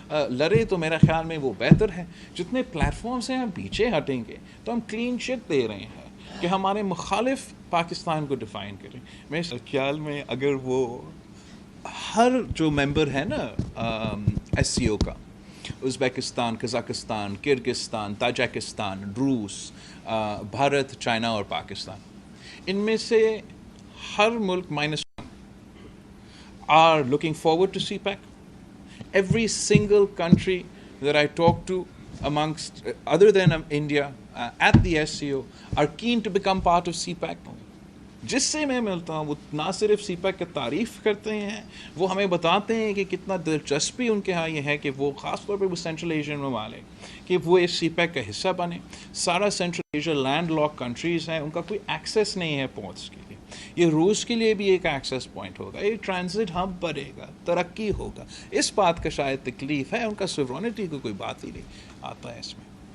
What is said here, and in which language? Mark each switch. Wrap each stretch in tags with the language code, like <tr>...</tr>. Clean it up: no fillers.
<ur>لڑے، تو میرا خیال میں وہ بہتر ہے۔ جتنے پلیٹ فارم سے ہم پیچھے ہٹیں گے تو ہم کلین چٹ دے رہے ہیں کہ ہمارے مخالف پاکستان کو ڈیفائن کریں۔ میرے خیال میں اگر وہ ہر جو ممبر ہے نا ایس سی او کا، ازبیکستان، قزاقستان، کرگستان، تاجکستان، روس، بھارت، چائنا اور پاکستان، ان میں سے ہر ملک -1</ur> <en>are looking forward to CPEC. Every single country that I talk to amongst, other than India, at the SCO, are keen to become part of CPEC.</en> <ur>جس سے میں ملتا ہوں وہ نہ صرف CPEC کی تعریف کرتے ہیں، وہ ہمیں بتاتے ہیں کہ کتنا دلچسپی ان کے ہاں یہ ہے کہ وہ خاص طور پہ وہ سینٹرل ایشین ممالک کہ وہ اس CPEC کا حصہ بنے۔ سارا central Asia land lock countries ہیں، ان کا کوئی ایکسیس نہیں ہے پورٹس کے لیے۔ یہ روس کے لیے بھی ایک ایکسیس پوائنٹ ہوگا، ایک ٹرانزٹ ہب بڑھے گا، ترقی ہوگا۔ اس بات کا شاید تکلیف ہے، ان کا سورونٹی کو کوئی بات ہی نہیں آتا ہے اس میں۔</ur>